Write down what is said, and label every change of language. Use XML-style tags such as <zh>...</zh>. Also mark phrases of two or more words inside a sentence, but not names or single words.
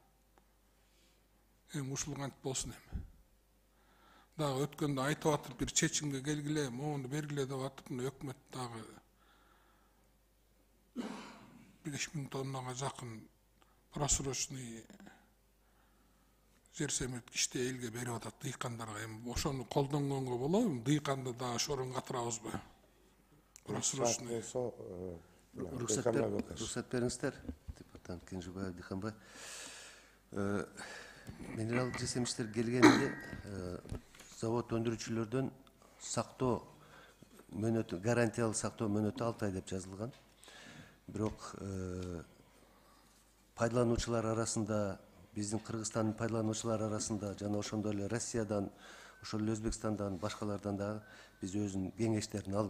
<ky>Эми ушул кантип болсун эми. Дагы өткөндө айтып атып бир чечимге келгиле, моуну бергиле деп атып, мына өкмөт дагы 5000 тоннага жакын просрочный жер семирткичти элге берип атат, дыйкандарга. Эми ошону колдонгонго болобу? Дыйканды дагы шорун катырабызбы? Просрочный.</ky> <kk>Рұқсат беріңіздер, депутат Кенжебаев Диханбай.</kk> <ky>Минералдык жесемиштер келгенде завод өндүрүүчүлөрдөн сактоо мөөнөтү, гарантиялык сактоо мөөнөтү 6 ай деп жазылган. Бирок пайдалануучулар арасында, биздин Кыргызстандын пайдалануучулар арасында жана ошондой эле Россиядан, ошол эле Өзбекстандан, башкалардан дагы биз өзүнүн кеңештерин алдык.</ky>